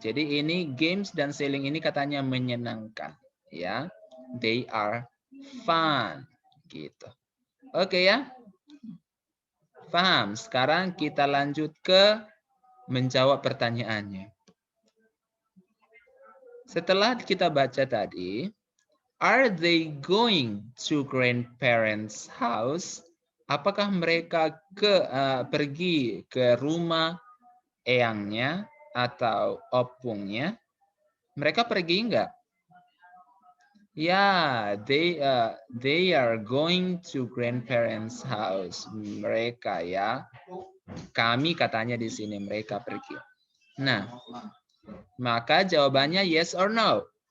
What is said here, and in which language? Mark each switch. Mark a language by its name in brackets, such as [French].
[Indonesian] Jadi ini games dan sailing ini katanya menyenangkan ya. [English] They are fun [Indonesian] gitu. Oke ya. Paham? Sekarang kita lanjut ke menjawab pertanyaannya. Setelah kita baca tadi, [English] are they going to grandparents' house? [Indonesian] Apakah mereka pergi ke rumah eyangnya atau opungnya? Mereka pergi enggak? [English] Ya, they are going to grandparents' house. [Indonesian] Mereka ya. Kami katanya di sini mereka pergi. Nah, maka jawabannya [English] yes or no?